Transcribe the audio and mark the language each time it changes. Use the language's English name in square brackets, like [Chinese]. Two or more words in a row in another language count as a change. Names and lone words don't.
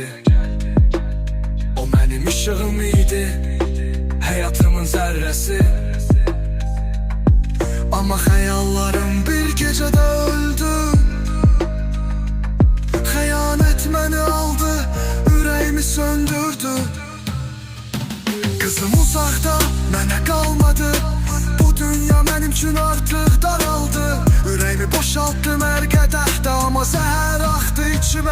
[Turkish] O benim ışığım idi, hayatımın zerresi. Ama hayallerim bir gecede öldü. [Azerbaijani] Xəyanət məni aldı, ürəyimi söndürdü. Kızım uzakta, mənə qalmadı. Bu dünya mənim üçün artıq daraldı. Ürəyimi boşalttım hər qədəhdə, amma zəhər axdı içimə.